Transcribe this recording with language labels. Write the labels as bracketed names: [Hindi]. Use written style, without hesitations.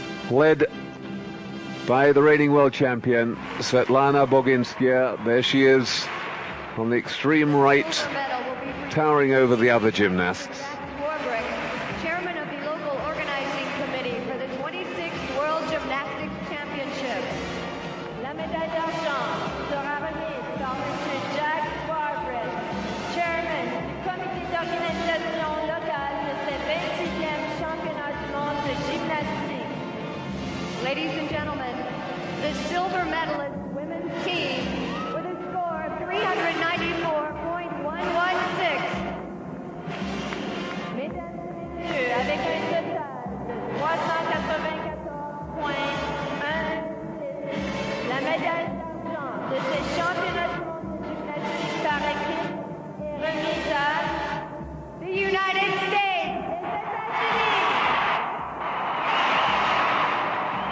[English] Led by the reigning world champion, Svetlana Boginskaya. There she is on the extreme right, towering over the other gymnasts. Chairman of the local organizing committee for the 26th World Gymnastics Championship. [French] La médaille d'argent sera remise par M. Jack Barbrett, Chairman du comité d'organisation local de ces 26e championnats du monde de gymnastique. [English] Ladies and gentlemen, the silver medalist women's team with a score of 394.116. [French] Mesdames et messieurs, avec un total de 394.16, la médaille d'argent de ces championnats du monde de gymnastique par équipe est remise à [English] the United States, [French] les États-Unis.